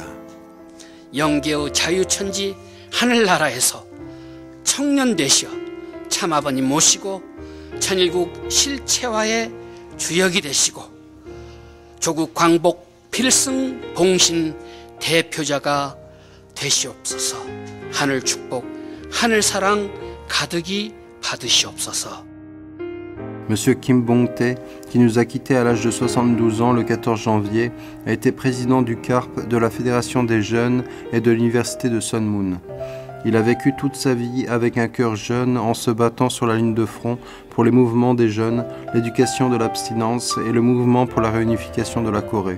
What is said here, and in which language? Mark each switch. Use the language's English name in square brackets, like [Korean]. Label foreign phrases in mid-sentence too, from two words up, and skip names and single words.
[Korean] 영계의 자유천지 하늘나라에서 청년 되시어 참아버님 모시고 천일국 실체화의 주역이 되시고 조국 광복 필승 봉신 대표자가 되시옵소서. 하늘 축복, 하늘 사랑 가득히 받으시옵소서. [French] Monsieur Kim Bong-tae, qui nous a quittés à l'âge de 72 ans le 14 janvier, a été président du CARP, de la Fédération des jeunes et de l'Université de Sun Moon. Il a vécu toute sa vie avec un cœur jeune en se battant sur la ligne de front pour les mouvements des jeunes, l'éducation de l'abstinence et le mouvement pour la réunification de la Corée.